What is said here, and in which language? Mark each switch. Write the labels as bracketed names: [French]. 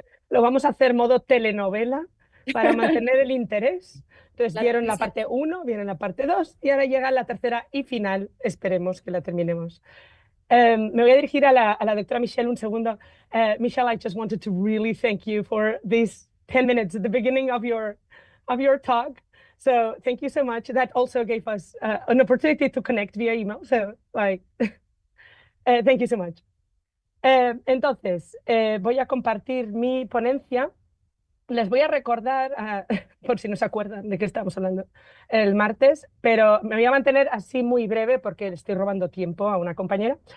[Spanish] Lo vamos a hacer modo telenovela para mantener el interés. Entonces, La vieron la atención. parte 1, vieron la parte 2 y ahora llega la tercera y final. Esperemos que la terminemos. Me voy a dirigir a la doctora Michelle un segundo. [English] Michelle, I just wanted to really thank you for these 10 minutes at the beginning of your talk. So thank you so much. That also gave us an opportunity to connect via email. So thank you so much. [Spanish] Entonces, voy a compartir mi ponencia. Les voy a recordar, por si no se acuerdan de qué estamos hablando el martes, pero me voy a mantener así muy breve porque le estoy robando tiempo a una compañera.